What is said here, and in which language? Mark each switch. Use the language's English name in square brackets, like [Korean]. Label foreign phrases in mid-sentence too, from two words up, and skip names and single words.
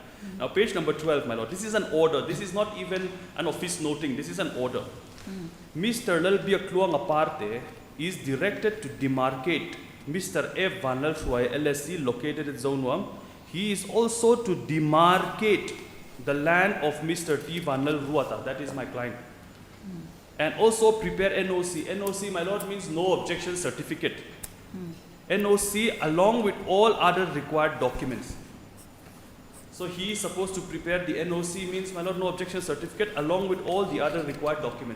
[English] Now, page number 12, my lord, this is an order. This is not even an office noting. This is an order. Mr. Lalbia Kluang Aparte is directed to demarcate Mr. F. Vanal Shuai LSC located at Zone 1. He is also to demarcate the land of Mr. T. Vanal Ruata, that is my client. And also prepare NOC. NOC, my lord, means no objection certificate. NOC along with all other required documents. So he is supposed to prepare the NOC, means, my lord, no objection certificate along with all the other required documents.